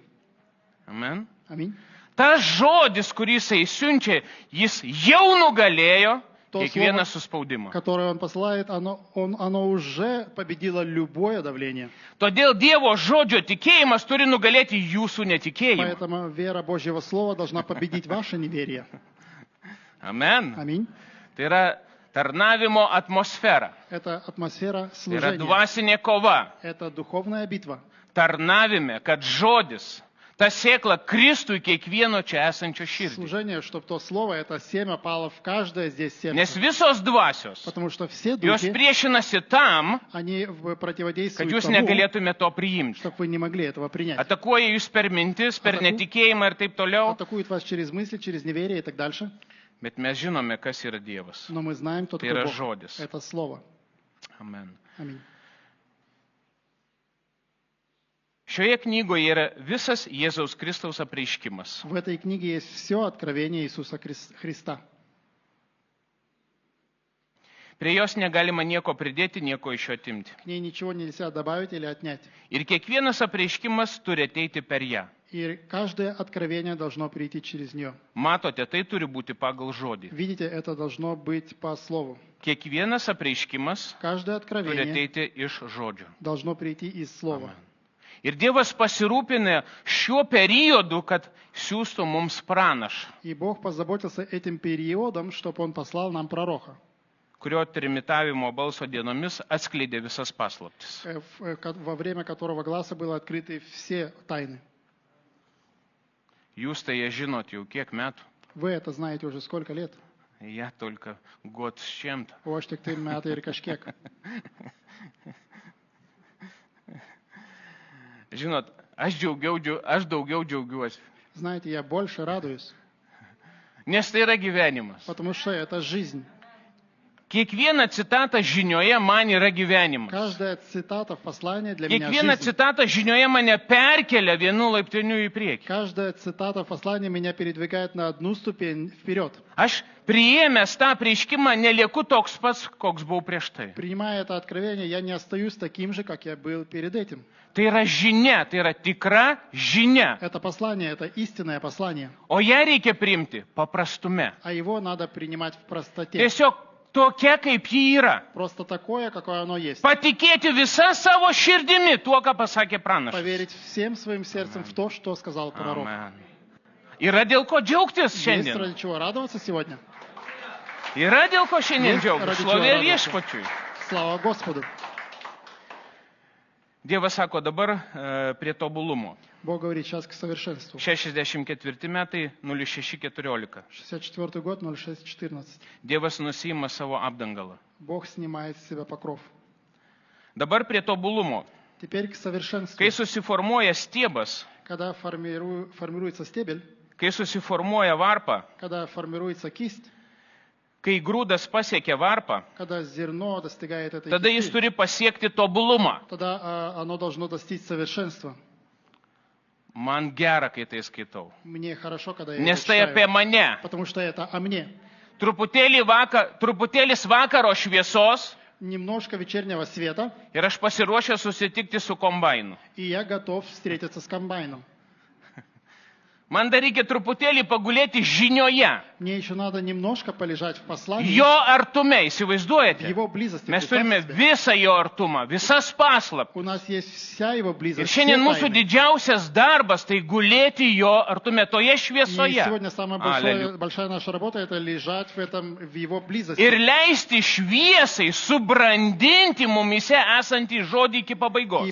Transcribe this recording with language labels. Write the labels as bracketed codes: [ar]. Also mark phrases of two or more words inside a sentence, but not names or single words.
[lt] Amen. [ru] Аминь. [lt] Tas žodis, kurį jisai siunčia, jis jau nugalėjo [ru] To [lt] kiekvieną [ru] slovo, [lt] suspaudimą. [ru] которое Он посылает, оно уже победило любое давление. [lt] Todėl Dievo žodžio tikėjimas turi nugalėti jūsų netikėjimą. [ru] Поэтому вера Божьего Слова должна победить ваше неверие. [lt] Amen. [ru] Аминь. [lt] Tai yra tarnavimo atmosfera. [ru] Это атмосфера [lt] Tai yra [ru] служения. [lt] dvasinė kova. [ru] Это духовная битва. [lt] Tarnavime, kad žodis, ta sėkla kristų į kiekvieno čia esančio širdį. [ru] Служение, чтобы то слово, это семя пало в каждое здесь [lt] Nes [ru] сердце. [lt] visos dvasios, [ru] Потому что все [lt] jos [ru] духи, [lt] priešinasi tam, [ru] они [lt] kad [ru] противодействуют [lt] jūs [ru] тому, [lt] negalėtume to priimti. [ru] чтобы вы не могли этого принять. [lt] Atakuoja jūs per mintis, per netikėjimą ir taip toliau. [ru] Атакуют вас через мысли, через неверие и так дальше. [lt] Bet mes žinome, kas yra Dievas. [ru] Но мы знаем, кто [lt] Tai [ru] такой [lt] yra [ru] Бог. [lt] žodis. [ru] Это слово. [lt] Amen. [ru] Аминь. [lt] Šioje knygoje yra visas Jėzaus Kristaus apreiškimas. [ru] В этой книге есть все откровение Иисуса Христа. [lt] Prie jos negalima nieko pridėti, nieko iš jo atimti. [ru] К ней ничего нельзя добавить или отнять. [lt] Ir kiekvienas apreiškimas turi ateiti per ją. [ru] И каждое откровение должно прийти через нее. [lt] Matote, tai turi būti pagal žodį. [ru] Видите, это должно быть по слову. [lt] Kiekvienas apreiškimas [ru] Каждое [lt] turi [ru] откровение [lt] ateiti iš žodžio. [ru] должно прийти из слова. [lt] Ir Dievas pasirūpinę šiuo periodu, kad siūstų mums pranašą, [ru] И Бог позаботился этим периодом, чтобы Он послал нам пророка, [lt] kurio trimitavimo balso dienomis atskleidė visas paslaptis. [ru] во время которого глаза были открыты все тайны. [lt] Jūs tai jie žinot jau kiek metų. [ru] Вы это знаете уже сколько лет? Ja только год с чем-то. У вас [lt] tik 3 metai ir kažkiek. Žinot, aš daugiau džiaugiuosi. [ru] Знаете, я больше радуюсь, [lt] Nes tai yra gyvenimas. [ru] потому что это жизнь. [lt] Kiekviena citata žinioje man yra gyvenimas. [ru] Каждая цитата в послании для меня [lt] Kiekviena [ru] жизнь. [lt] citata žinioje mane perkelia vienu laiptiniu į priekį. [ru] Каждая цитата в послании меня передвигает на одну ступень вперед. [lt] Aš priėmęs tą prieškimą nelieku toks pats, koks buvau prieš tai. [ru] Принимая это откровение, я не остаюсь таким же, как я был перед этим. [lt] Tai yra žinia, tai yra tikra žinia. [ru] Это послание, это истинное послание. [lt] O ją reikia priimti paprastume. [ru] А его надо принимать в простоте. [lt] Tiesiog tokia, kaip ji yra. [ru] Просто такое, какое оно есть. [lt] Patikėti visą savo širdimi tuo, ką pasakė pranašas. [ru] Поверить всем своим сердцем в то, что сказал пророк. [lt] Amen. Yra dėl ko džiaugtis [ru] Есть [lt] šiandien. [ru] ради чего радоваться сегодня. [lt] Yra dėl ko šiandien [ru] Есть [lt] džiaugtis. [ru] ради чего [lt] Šlovė [ru] радоваться. [lt] viešpačiui. [ru] Слава Господу. [lt] Dievas sako dabar prie tobulumo. [ru] Бог говорит сейчас к совершенству. [lt] 64 metai 06:14. [ru] 64 год, 06:14. [lt] Dievas nusiima savo apdangalą. [ru] Bог снимает с себя покров. [lt] Dabar prie tobulumo. [ru] Теперь к совершенству. [lt] Kai susiformuoja stiebas, [ru] Когда формируется стебель, [lt] kai susiformuoja varpa, [ru] когда формируется кисть, [lt] kai grūdas pasiekia varpą, [ru] когда зерно достигает этой [lt] tada jis [ru] кисти, [lt] turi pasiekti tobulumą. [ru] тогда оно должно достичь совершенства. [lt] Man gera, kai tai skaitau. [ru] Мне хорошо, когда я [lt] Nes [ru] это [lt] tai apie [ru] читаю, [lt] mane. [ru] потому что это о мне. [lt] Truputėlis vakaro šviesos [ru] Немножко вечернего света, [lt] ir aš pasiruošęs susitikti su kombainu. [ru] и я готов встретиться с комбайном. [lt] Man dar reikia truputėlį pagulėti žinioje. [ru] Мне еще надо немножко полежать в послании, [lt] Jo artume, [ru] в [lt] įsivaizduojate? [ru] его близости. [lt] Mes [ru] Представьте [lt] turime [ru] себе. [lt] visą jo artumą, visas paslaptis. [ru] У нас есть вся его [lt] Ir [ru] близость. все [lt] šiandien mūsų [ru] тайны. [lt] didžiausias darbas tai gulėti jo artume, toje [ru] И [lt] šviesoje. [ru] сегодня самая большая наша работа — это лежать в его близости. [lt] Ir leisti šviesai subrandinti mumise esantį žodį iki [ru] И [lt] pabaigos.